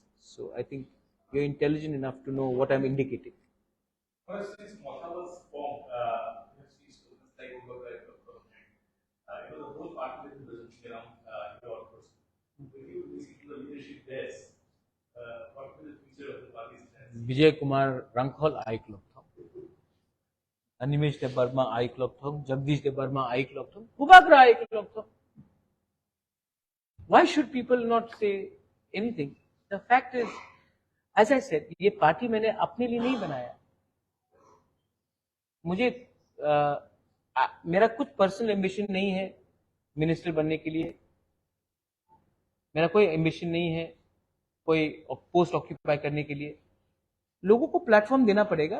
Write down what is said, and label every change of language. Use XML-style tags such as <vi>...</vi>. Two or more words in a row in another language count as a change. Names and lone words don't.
<en>So I think you're intelligent enough to know what I'm indicating. Since Motha was formed, see students like the whole party is building around your person. When you visit the leadership there, what will the future of the party stand? Vijay Kumar Rankhol I Club Thong, Animesh De Burma I Club Thong, Jagdish De Burma I Club Thong, Kubagra I Club Thong. Why should people not say anything? The fact is, as I said,</en> <hi>ये पार्टी मैंने अपने लिए नहीं बनाया. मुझे मेरा कुछ</hi> <en>personal ambition</en> <hi>नहीं है मिनिस्टर बनने के लिए. मेरा कोई एम्बिशन नहीं है कोई</hi> <en>post occupy</en> <hi>करने के लिए. लोगों को प्लेटफॉर्म देना पड़ेगा.</hi>